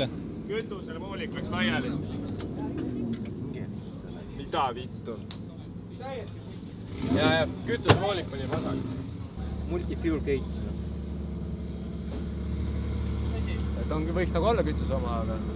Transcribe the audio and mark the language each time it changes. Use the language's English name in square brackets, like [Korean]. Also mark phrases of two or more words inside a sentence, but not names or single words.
[Estonian] Kütusele voolik läks laiali. Mida vittu? Ja kütuse voolik pani vasaks. [English] Multi-fuel gates. [Estonian] Et ongi, võiks nagu olla kütuse oma, aga...